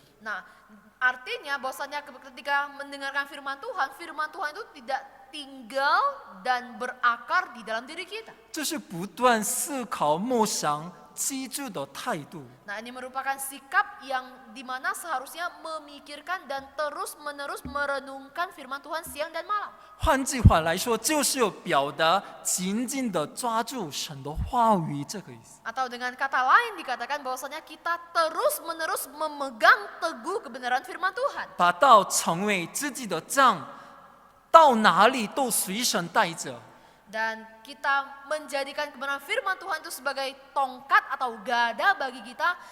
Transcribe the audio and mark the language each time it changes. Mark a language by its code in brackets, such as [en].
[id] Nah, artinya bahwasannya ketika mendengarkan firman Tuhan itu tidak tinggal dan berakar di dalam diri kita. [zh] 这是不断思考、默想、记住的态度。 [id] Nah, ini merupakan sikap yang dimana seharusnya memikirkan dan terus-menerus merenungkan firman Tuhan siang dan malam. [zh] 换句话来说，就是有表达紧紧的抓住神的话语这个意思。 [id] Atau dengan kata lain dikatakan bahwasanya kita terus-menerus memegang teguh kebenaran firman Tuhan. [zh] 把道成为自己的杖，到哪里都随身带着。 [id] Dan kita menjadikan kebenaran firman Tuhan itu sebagai tongkat atau gada bagi kita.